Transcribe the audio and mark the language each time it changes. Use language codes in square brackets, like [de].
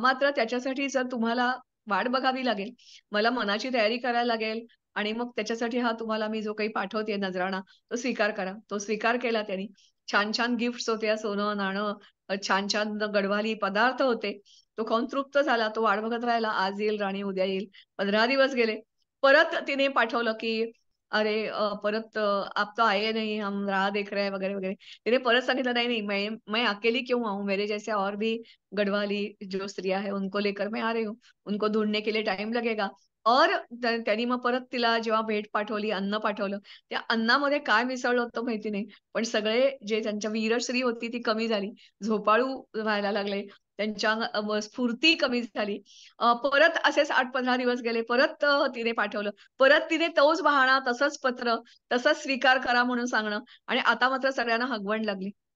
[mr] मात्र त्याच्यासाठी जर तुम्हाला वाट बघावी लागेल. मला मनाची तयारी करायला लागेल आणि मग त्याच्यासाठी हा तुम्हाला मी जो काही पाठवते नजराणा, तो स्वीकार करा. तो स्वीकार केला त्यांनी. छान-छान गिफ्ट्स होत्या, सोनं-नाणं, छान-छान गडवाली पदार्थ होते. तो खाऊन तृप्त झाला. तो वाट बघत राहिला. आज येईल राणी, उद्या येईल. 15 दिवस गेले. परत तिने पाठवलं, की [hi] "अरे परत आप तो आए नहीं, हम राह देख रहे हैं" [mr] वगैरे, वगैरे. तिने परत सांगितलं, [hi] "नहीं, नहीं, मैं अकेली क्यों आऊँ? मेरे जैसे और भी गढ़वाली जो स्त्रियाँ हैं, उनको लेकर मैं आ रही हूँ. उनको ढूँढने के लिए टाईम लगेगा." [mr] और त्यांनी मग परत तिला जेव्हा भेट पाठवली, अन्न पाठवलं. त्या अन्नामध्ये काय मिसळलं होतं माहिती नाही. पण सगळे जे त्यांच्या वीरश्री होती ती कमी झाली. झोपाळू व्हायला लागले. त्यांच्या स्फूर्ती कमी झाली. परत असेच 8-15 दिवस गेले. परत तिने पाठवलं. परत तिने तोच बहाणा, तसंच पत्र, तसंच स्वीकार करा म्हणून सांगणं आणि आता मात्र सगळ्यांना हगवण लागली.